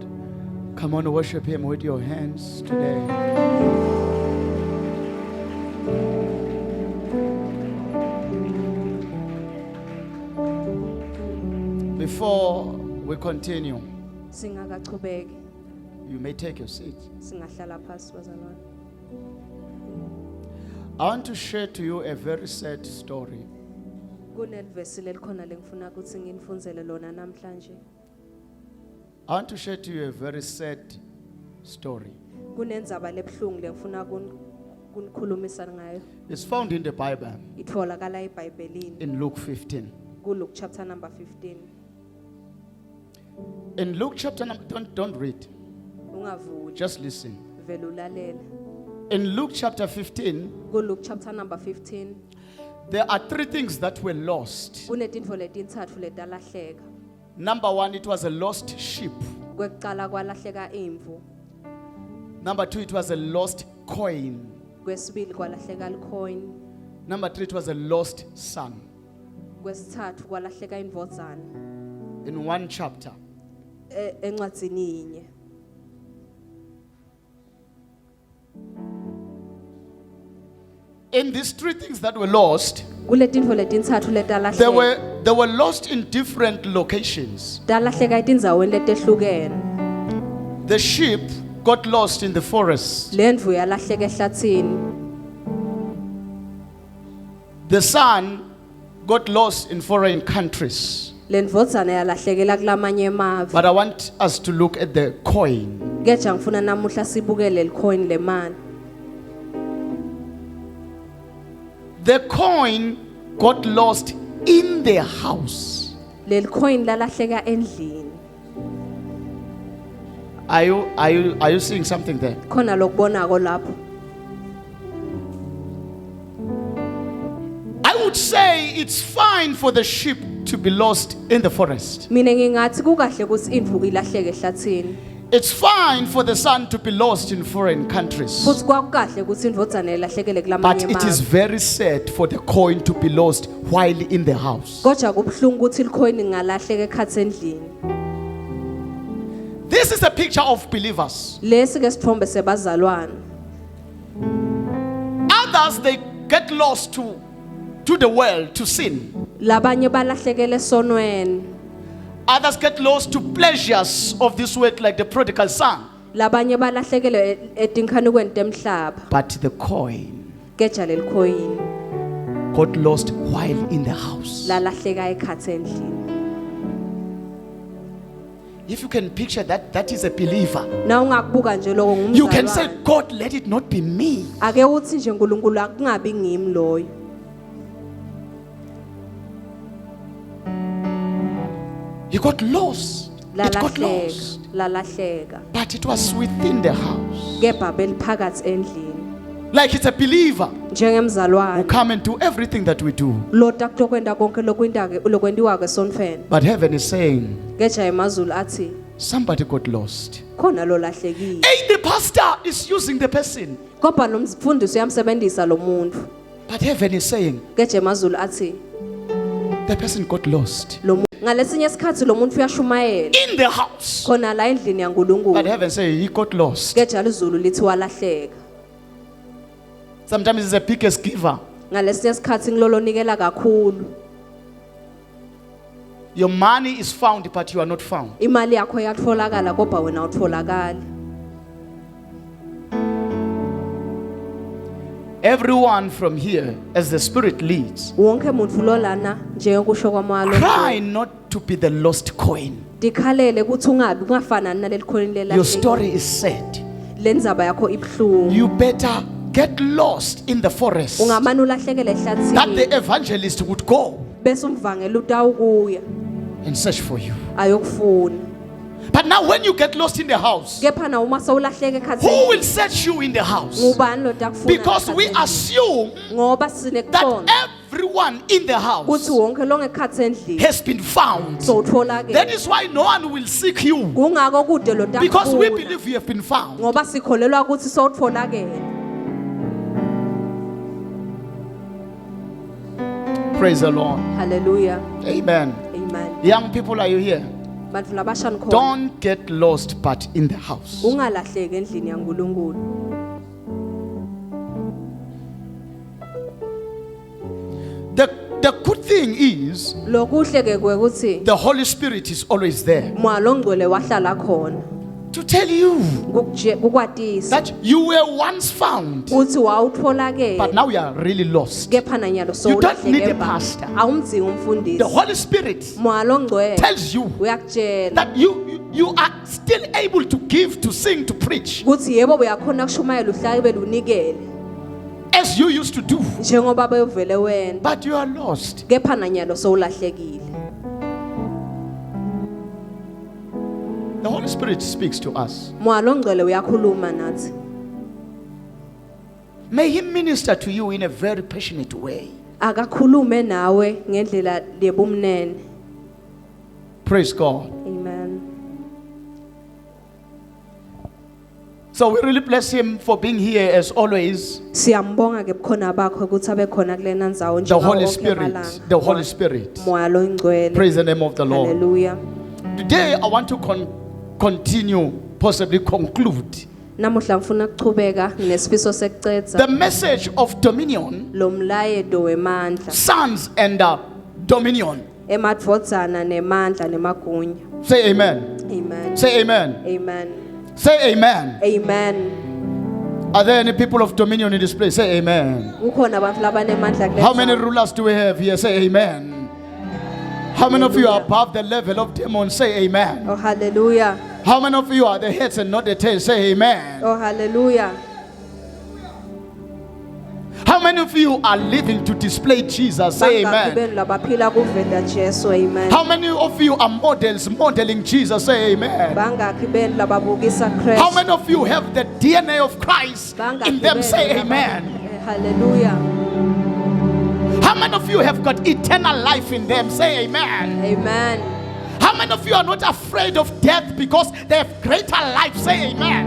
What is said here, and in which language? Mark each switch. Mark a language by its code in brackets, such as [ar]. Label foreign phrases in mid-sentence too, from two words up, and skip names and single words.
[en] Come on, worship Him with your hands today. Before we continue, [ss] Singakachubeki [en] you may take your seat. [ss] singahlala phansi bazalwane. [en] I want to share to you a very sad story. [ss] Kunelivesi lelikhona lengifuna ukuthi nginifundzele lona namhlanje. [en] I want to share to you a very sad story. [ss] Kunendzaba lebhlungu lengifuna kunikhulumisa ngayo. [en] It's found in the Bible [ss] Itholakala eBhayibhelini [en] in Luke 15. [ss] kuLuke [en] chapter number [ss] 15. [en] In Luke chapter number, don't read, [ss] Ungavuli [en] just listen. [ss] vele ulalele. [en] In Luke chapter 15, [ss] kuLuke [en] chapter number [ss] 15 [en] there are three things that were lost. [ss] kunetintfo letintsatfu letalahleka. [en] Number one, it was a lost sheep. [ss] Kwekucala kwalahleka imvu, [en] Number two, it was a lost coin. [ss] kwesibili kwalahleka licoin, [en] Number three, it was a lost son. [ss] kwesithathu kwalahleka indvodzana [en] In one chapter. [ss] encwadzini yinye. [en] In these three things that were lost, [ss] Kuletintfo letintsatfu [en] they [ss] letalahleka [en] were lost in different locations. [ss] talahleka etindzaweni letehlukene. [en] The sheep got lost in the forest. [ss] Lendvu yalahleka ehlathini. [en] The son got lost in foreign countries. [ss] Lendvodzana yalahlekela kulamanye emave. [en] But I want us to look at the coin. [ss] Keja ngifuna namuhla sibukele licoin lemali. [en] The coin got lost in their house. [ss] Lelicoin lalahleka endlini. [en] Are you seeing something there? [ss] Khona lokubonako lapho. [en] I would say it's fine for the sheep to be lost in the forest. [ss] Mina ngingathi kukahle ukuthi indvu ilahleke ehlathini. [en] It's fine for the son to be lost in foreign countries. [ss] Futhi kwakukahle ukuthi indvodzana ilahlekele [en] But [ss] kulamanye [en] it is [ss] emave. [en] very sad for the coin to be lost while in the house. [ss] Kodwa kubhlungu ukuthi licoin ngalahleka ekhatsi endlini. [en] This is a picture of believers. [ss] Lesi ke sithombe sebazalwane. [en] Others, they get lost to the world, to sin. [ss] Labanye balahlekele esonweni. [en] Others get lost to pleasures of this world, like the prodigal son. [ss] Labanye balahlekele etinkanukweni temhlaba. [en] But the coin [ss] Keja lelicoin [en] got lost while in the house. [ss] lalahleka ekhatsi endlini. [en] If you can picture that, that is a believer. [ss] Na ungakubuka nje lokho [en] You can say, [ss] ngumzalwane. [en] God, let it not be me. [ss] Ake uthi nje uNkulunkulu akungabi ngimi loyo. [en] He got lost. It got [ss] Lalahleka, [en] lost. [ss] lalahleka. [en] But it was within the house. [ss] Kepha beliphakathi endlini. [en] Like it's a believer who [ss] Njengemzalwane [en] come and do everything that we do. [ss] lota kutokwenda konke lokwendiwa ke sonfeni. [en] But heaven is saying, [ss] Keja emazulu athi [en] somebody got lost. [ss] khona lo lahlekile. [en] Hey, the pastor is using the person. [ss] Kodwa nomfundisi uyamsebenzisa lo muntu. [en] But heaven is saying, [ss] Keja emazulu athi [en] the person got lost [ss] lo muntu ngalesinye isikhathi lo muntu uyashumayela [en] in the house. [ss] khona la endlini [en] But [ss] yaNkulunkulu. [en] heaven say he got lost. [ss] Keja izulu lithi walahleka. [en] Sometimes he's the biggest giver. [ss] Ngalesinye isikhathi ngilolonikela kakhulu. [en] Your money is found, but you are not found. [ss] Imali yakho yatholakala kodwa wena awutholakali. [en] everyone from here, as the Spirit leads, [ss] wonke muntu lo lana njengokusho kwamoya [en] cry [ss] lo [en] not to be the lost coin. [ss] dikhalele ukuthi ungabi ungafana naleli khona lela [en] Your story is sad. [ss] lenzaba yakho ibhlungu [en] You better get lost in the forest [ss] ungamane ulahlekele [en] that [ss] ehlathini [en] the evangelist would go [ss] bese umvangela utawukuya [en] and search for you. [ss] ayokufuna [en] But now when you get lost in the house, [ss] kepha na uma sewulahleke [en] who [ss] ekhathini [en] will search you in the house? [ss] ngubani lo takufuna [en] Because we [ss] ekhathini? [en] assume [ss] ngoba sine [en] that [ss] kukhona [en] everyone in the [ss] ukuthi [en] house [ss] wonke lo ngekhathi endlini [en] has been found. [ss] sowutholakele [en] That is why no one will seek you, [ss] kungako kude lo [en] because we [ss] takufuna [en] believe you have been found. [ss] ngoba sikholelwa ukuthi sowutholakele. [en] Praise the Lord. Hallelujah. Amen. Amen. Young people, are you here? [ss] Bantu labashani khona [en] Don't get lost but in the house. [ss] ungalahleki endlini yaNkulunkulu. [en] The good thing is [ss] Lokuhle ke kwekuthi [en] the Holy Spirit is always there [ss] moya longcwele wahlala khona [en] to tell you [ss] kukwatisa [en] that you were once found, [ss] ukuthi wawutholakele [en] but now you are really lost. [ss] kepha nanyalo [en] You don't need a [ss] sowulahleke [en] pastor. [ss] awumdzingi umfundisi. [en] The Holy Spirit [ss] Moya longcwele [en] tells you [ss] uyakutshela [en] that you are still able to give, to sing, to preach [ss] ukuthi yebo uyakhona kushumayela uhlabe lunikele [en] as you used to do, [ss] njengoba bevele wena [en] but you are lost. [ss] kepha nanyalo sowulahlekile. [en] The Holy Spirit speaks to us. [ss] Moya longcwele uyakhuluma nathi. [en] May He minister to you in a very passionate way. [ss] Akakhulume nawe ngendlela lebumnene. [en] Praise God. Amen. So we really bless Him for being here as always. [ss] Siyambonga ke bukhona bakho ukuthi abe khona kulena ndzawo [en] The Holy [ss] wonke [en] Spirit. [ss] amalanga. [en] The Holy Spirit. [ss] Moya longcwele. [en] Praise the name of the Lord. Hallelujah. Today I want to continue, possibly conclude [ss] Namuhla ngifuna ukuchubeka nesifiso sekucetha [en] the message of dominion, [ss] lo mlayedo wemandla [en] sons and dominion. [ss] emadvodzana nemandla nemagunya. [en] Say amen. Amen. Say amen. Amen. Say amen. Amen. Are there any people of dominion in this place? Say amen. [ss] Kukhona abantu labanemandla kule [en] How many [ss] ndzawo. [en] rulers do we have here? Say amen. How many of you are above the level of demons? Say amen. Oh hallelujah. How many of you are the heads and not the tails? Say amen. Oh hallelujah. How many of you are living to display Jesus? Say [ss] Bangaki [en] amen. [ss] benu labaphila kuvela Jesu. [en] Amen. How many of you are models modeling Jesus? Say amen. [ss] Bangaki benu lababukisa Christ. [en] How many of you have the DNA of Christ in them? Say amen. Hallelujah. How many of you have got eternal life in them? Say amen. Amen. How many of you are not afraid of death because they have greater life? Say amen.